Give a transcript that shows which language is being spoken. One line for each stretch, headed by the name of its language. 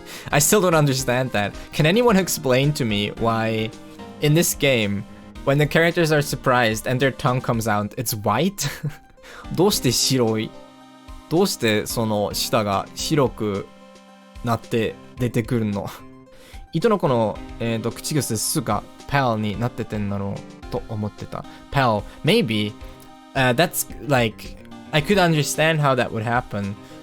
English: I still don't understand that. Can anyone explain to me why, in this game, when the characters are surprised and their tongue comes out, it's white?
Japanese: どうして白い? どうしてその舌が白くなって出てくるの? 糸の子の、口癖すが pal になっててんだろうと思ってた。
English: pal, maybe, that's like, I could understand how that would happen.